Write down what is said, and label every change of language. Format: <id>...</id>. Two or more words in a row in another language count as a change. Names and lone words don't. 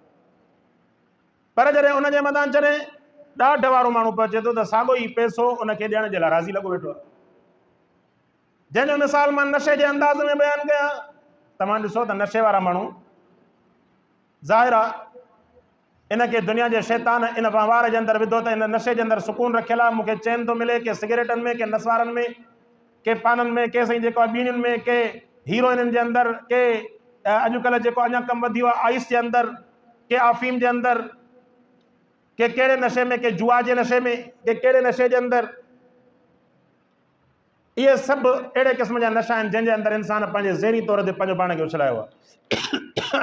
<sd>पर जॾहिं उनजे मथां जॾहिं ॾाढ वारो माण्हू पहुचे थो त साॻियो ई पैसो उनखे ॾियण जे लाइ राज़ी लॻो वेठो आहे। जंहिंजो मिसाल मां नशे जे अंदाज़ में बयानु कयां। तव्हां ॾिसो त नशे वारा माण्हू ज़ाहिर आहे इनखे दुनिया जे शैतान इन वहिंवार जे अंदरि विधो त इन नशे जे अंदरि सुकून रखियल आहे। मूंखे चैन थो मिले के सिगरेटनि में, के नसवारनि में, के पाननि में, के साईं जेको आहे बीड़ियुनि में, के हीरोइननि जे अंदरि, के अॼुकल्ह जेको अञा कमु वधी वियो आहे आइस जे अंदरि, के अफ़ीम जे अंदरि, के कहिड़े नशे में, के जुआ जे नशे में, के कहिड़े नशे जे अंदरि। इहे सभु अहिड़े क़िस्म जा नशा आहिनि जंहिंजे अंदरि इंसान पंहिंजे ज़हनी तौर ते पंहिंजो पाण खे उछलायो आहे।</sd>